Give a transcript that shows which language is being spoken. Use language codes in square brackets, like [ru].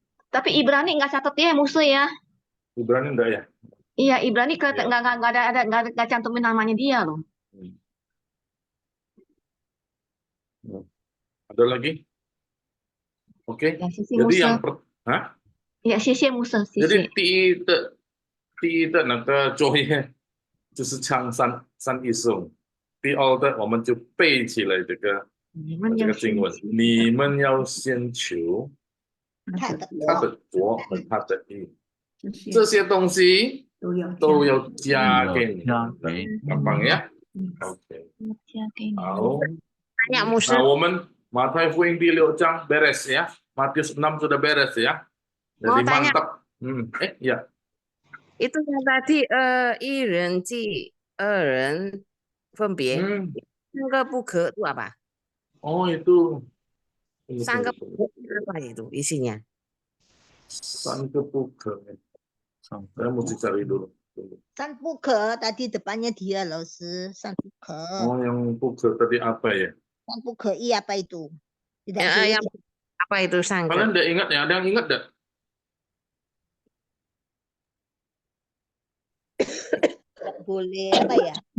[id] Tapi Ibrani nggak catat ya Musa ya? Ibrani enggak ya? Iya, Ibrani nggak cantumin namanya dia loh. Ada lagi? Oke. Ya, jadi yang [zh] ya, 谢谢 Musa， 谢谢。 jadi 第一的那个作业就是唱三一颂。第二的我们就背起来这个经文，你们要先求他的国和他的义，这些东西都要加给你。 [id] gampang ya? Oke. 好。 [zh] Nah, 我们马太福音第6章 [id] beres ya. Matius 6 sudah beres ya. Jadi mantap. Ya. Itu yang tadi [zh] 一人记二人分别，三个不可 [id] itu apa? Oh itu. [zh] 三个不可 [id] apa itu isinya? [zh] 三个不可. [id] Saya mesti cari dulu. [zh] 三不可 [id] tadi depannya dia [zh] 老师，三不可。 [id] Oh yang 不可 tadi apa ya? [zh] 三不可以 [id] apa itu? Tidak yang apa itu sangka? Kalian udah ingat ya? Ada yang ingat enggak? Boleh apa ya?